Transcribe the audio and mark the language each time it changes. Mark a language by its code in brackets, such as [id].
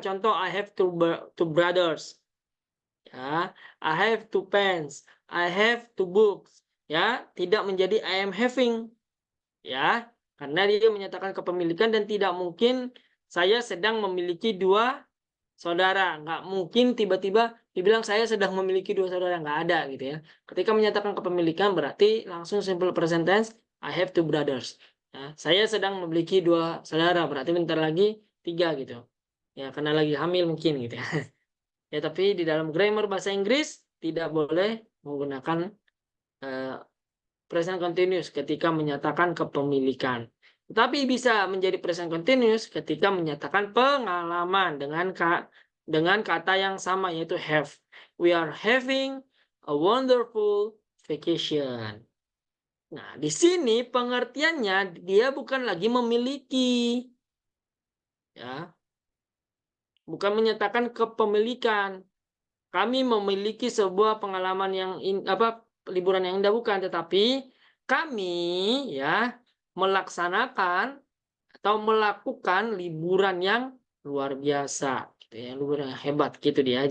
[en] Contoh, I have two brothers. Ya, I have two pens. I have two books. [id] Ya, tidak menjadi [en] I am having. [id] Ya, karena dia menyatakan kepemilikan dan tidak mungkin saya sedang memiliki dua saudara. Nggak mungkin tiba-tiba dibilang saya sedang memiliki dua saudara. Nggak ada gitu ya. Ketika menyatakan kepemilikan berarti langsung simple present tense, [en] I have two brothers. [id] Ya, saya sedang memiliki dua saudara. Berarti bentar lagi tiga gitu. Ya, karena lagi hamil mungkin gitu ya. Ya, tapi di dalam grammar bahasa Inggris tidak boleh menggunakan present continuous ketika menyatakan kepemilikan. Tetapi bisa menjadi present continuous ketika menyatakan pengalaman dengan kata yang sama yaitu have. [en] We are having a wonderful vacation. [id] Nah, di sini pengertiannya dia bukan lagi memiliki. Ya. Bukan menyatakan kepemilikan. Kami memiliki sebuah pengalaman yang liburan yang indah bukan, tetapi kami ya melaksanakan atau melakukan liburan yang luar biasa gitu ya, liburan yang hebat gitu dia.